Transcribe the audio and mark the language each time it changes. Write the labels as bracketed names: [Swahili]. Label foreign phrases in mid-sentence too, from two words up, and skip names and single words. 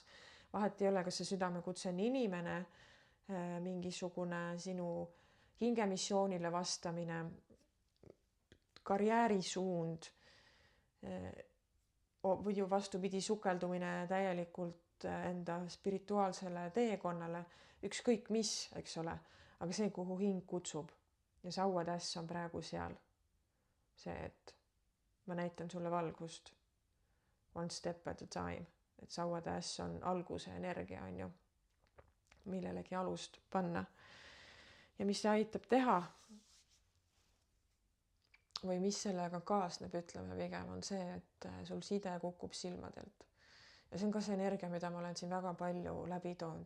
[Estonian] Vahet ei ole, kas see südamekutse on inimene, mingisugune sinu hingemissioonile vastamine, karjäärisuund või ju vastupidi sukeldumine täielikult enda spirituaalsele teekonnale, ükskõik mis, eks ole, aga see, kuhu hing kutsub. Ja sauatäss on praegu seal. See, et ma näitan sulle valgust [English] one step at a time, [Estonian] et sauatäss on alguse energia, on ju, millelegi alust panna. Ja mis see aitab teha või mis sellega kaasneb, ütleme pigem, on see, et sul side kukub silmadelt. Ja see on ka see energia, mida ma olen siin väga palju läbi toonud.